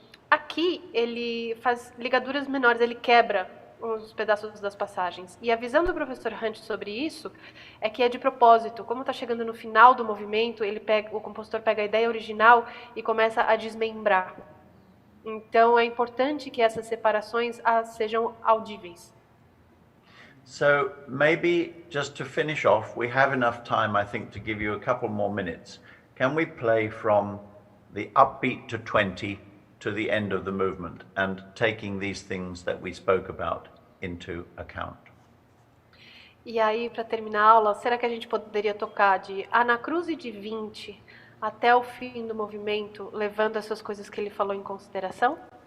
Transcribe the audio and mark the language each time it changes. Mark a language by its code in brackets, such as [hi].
[pt] Aqui ele faz ligaduras menores, ele quebra os pedaços das passagens. E a visão do professor Hunt sobre isso é que é de propósito. Como está chegando no final do movimento, o compositor pega a ideia original e começa a desmembrar. Então é importante que essas separações sejam audíveis. [en] So maybe just to finish off, we have enough time, I think, to give you a couple more minutes. Can we play from the upbeat to 20 to the end of the movement and taking these things that we spoke about into account? [pt] E aí, para terminar a aula, será que a gente poderia tocar de Ana Cruz e de 20 até o fim do movimento, levando essas coisas que ele falou em consideração?